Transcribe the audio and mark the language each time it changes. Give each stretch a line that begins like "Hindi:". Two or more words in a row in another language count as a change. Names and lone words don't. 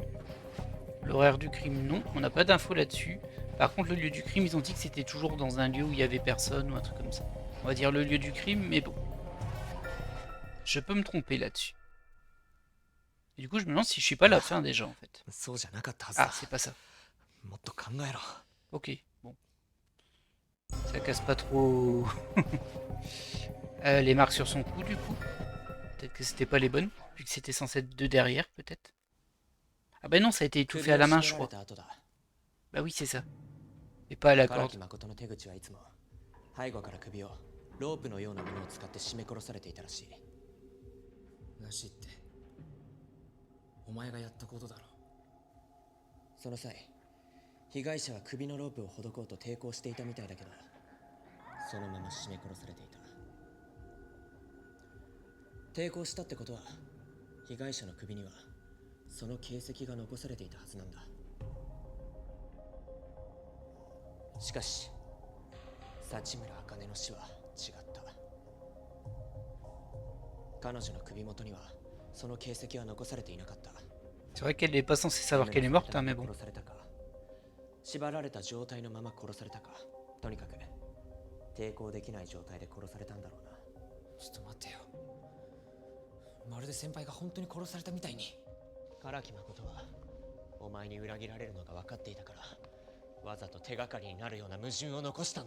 French: L'horaire du crime, non. On n'a pas d'infos là-dessus. Par contre, le lieu du crime, ils ont dit que c'était toujours dans un lieu où il y avait personne ou un truc comme ça. On va dire le lieu du crime, mais bon. Je peux me tromper là-dessus. Et du coup, je me demande si je suis pas à la fin déjà, en fait.
Japanese: そうじゃなかったはずだ。
French: Ah, c'est pas ça.
Japanese: もっと考えろ。
French: Ok, bon. Ça casse pas trop les marques sur son cou, du coup. Peut-être que c'était pas les bonnes, vu que c'était censé être de derrière, peut-être. Ah bah non, ça a été étouffé à la main, je crois. Bah oui, c'est ça. Et pas à la
Japanese: 唐
French: corde.
Japanese: 木誠の手口はいつも背後から首をロープのようなものを使って絞め殺されていたらしい。らしいって。お前がやったことだろ。その際被害者は首のロープをほどこうと抵抗していたみたいだけど、そのまま絞め殺されていた。抵抗したってことは被害者の首にはその形跡が残されていたはずなんだ。しかし幸村茜の死は違った。彼女の首元にはその形跡は残されていなかった。
French: C'est vrai qu'elle n'est pas censée savoir qu'elle est morte, hein, mais bon.
Japanese: 殺されたか縛られた状態のまま殺されたか、とにかく抵抗できない状態で殺されたんだろうな。ちょっと待ってよ。まるで先輩が本当に殺されたみたいに。唐木誠はお前に裏切られるのが分かっていたからわざと手がかりになるような矛盾を残したんだ。